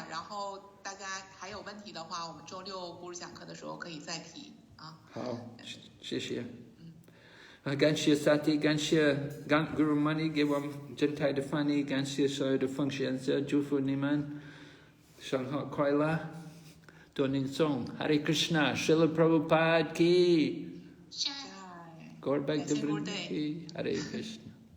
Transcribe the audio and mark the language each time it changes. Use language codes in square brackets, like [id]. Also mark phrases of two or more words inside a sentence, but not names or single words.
[zh] 然后大家还有问题的话，我们周六咕噜讲课的时候可以再提啊。好，谢谢。感谢 Sati， 感谢 Guru Mani 给我们真太的翻译，感谢所有的奉献者，祝福你们生活快乐，多宁颂 Hare Krishna Srila Prabhupada ki Gaur Bhakta Vrinda ki Hare Krishna